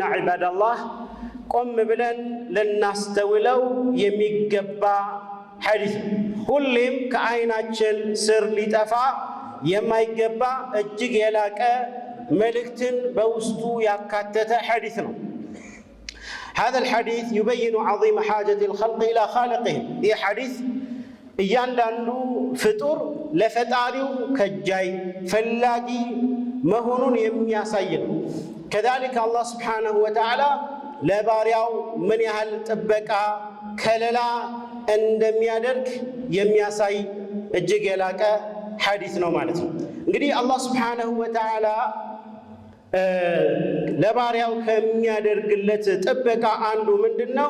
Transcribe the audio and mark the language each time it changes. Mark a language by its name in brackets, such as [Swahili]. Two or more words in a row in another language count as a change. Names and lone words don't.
[Amharic] ዒባደላህ ቆም ብለን ልናስተውለው የሚገባ ሐዲስ ሁሌም ከዓይናችን ስር ሊጠፋ የማይገባ እጅግ የላቀ መልእክትን በውስጡ ያካተተ ሐዲስ ነው። [Arabic] هذا الحديث يبين عظيم حاجة الخلق إلى خالقهم [Amharic] ይህ ሐዲስ እያንዳንዱ ፍጡር ለፈጣሪው ከጃይ ፈላጊ መሆኑን የሚያሳይ ነው። [Arabic] كذلك الله سبحانه وتعالى [Amharic] ለባሪያው ምን ያህል ጥበቃ ከለላ እንደሚያደርግ የሚያሳይ እጅግ የላቀ ሐዲስ ነው ማለት ነው። እንግዲህ [Arabic] الله سبحانه وتعالى [Amharic] ለባሪያው ከሚያደርግለት ጥበቃ አንዱ ምንድን ነው?